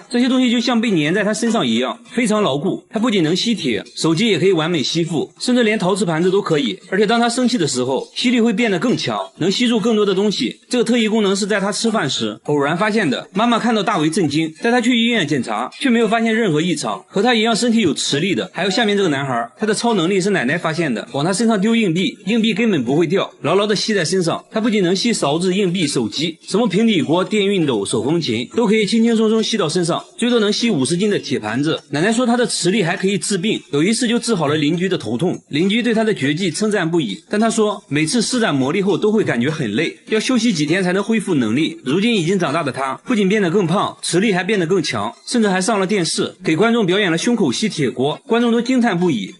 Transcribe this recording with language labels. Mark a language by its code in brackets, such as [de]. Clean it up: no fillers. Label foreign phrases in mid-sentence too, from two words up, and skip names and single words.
[zh] 這些東西就像被粘在他身上一樣，非常牢固。他不僅能吸鐵，手機也可以完美吸附，甚至連陶瓷盤子都可以。而且當他生氣的時候，吸力會變得更強，能吸住更多的東西。這個特異功能是在他吃飯時偶然發現的。媽媽看到大為震驚，帶他去醫院檢查，卻沒有發現任何異常。和他一樣身體有磁力的，還有下面這個男孩，他的超能力是奶奶發現的，往他身上丟硬幣，硬幣根本不會掉，牢牢地吸在身上。他不僅能吸勺子、硬幣、手機，什麼平底鍋、電熨斗、手風琴都可以輕輕鬆鬆吸到身上，最多能吸50斤的鐵盤子。奶奶說他的磁力還可以治病，有一次就治好了鄰居的頭痛，鄰居對他的絕技稱讚不已，但他說每次施展魔力後都會感覺很累，要休息幾天才能恢復能力。如今已經長大的他不僅變得更胖，磁力還變得更強，甚至還上了電視，給觀眾表演了胸口吸鐵鍋，觀眾都驚嘆不已。